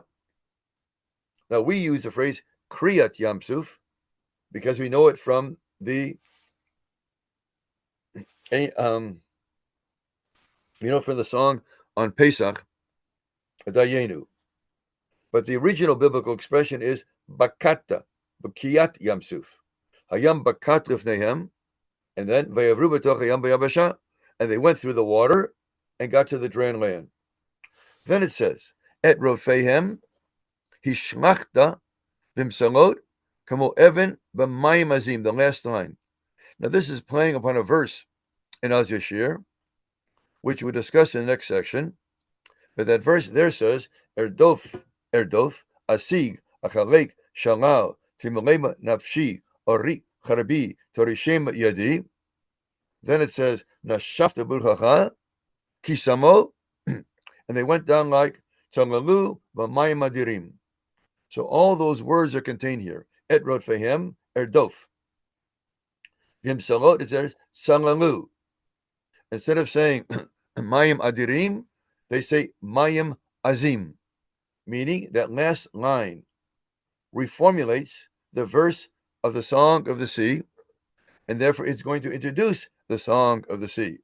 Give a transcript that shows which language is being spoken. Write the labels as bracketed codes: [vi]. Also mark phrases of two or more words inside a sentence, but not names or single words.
[en] Now we use the phrase [he] קריעת ים סוף [en] because we know it from the from the song on Pesach, Dayenu. But the original biblical expression is [he] בקעת, בקיעת ים סוף. הים בקעת לפניהם, [en] and then [he] ויעברו בתוך הים ביבשה, [en] and they went through the water and got to the dry land. Then it says, [he] את רדפיהם השלכת במצולת כמו אבן במים עזים, [en] the last line. Now this is playing upon a verse in Az Yashir, which we discuss in the next section. But that verse there says, [he] ארדף, אשיג, אחלק, שלל, תמלאמו נפשי, אריק, חרבי, תורישמו ידי. [en] Then it says, [he] נשפת ברוחך, כסמו, [en] and they went down like [he] צללו במים אדירים. [en] So all those words are contained here. [he] את רדפיהם, ארדף. ובמצולת, [en] it says, tzalalu. Instead of saying [he] מים אדירים, [en] they say [he] מים עזים, [en] meaning that last line reformulates the verse of the Song of the Sea, and therefore it's going to introduce the Song of the Sea.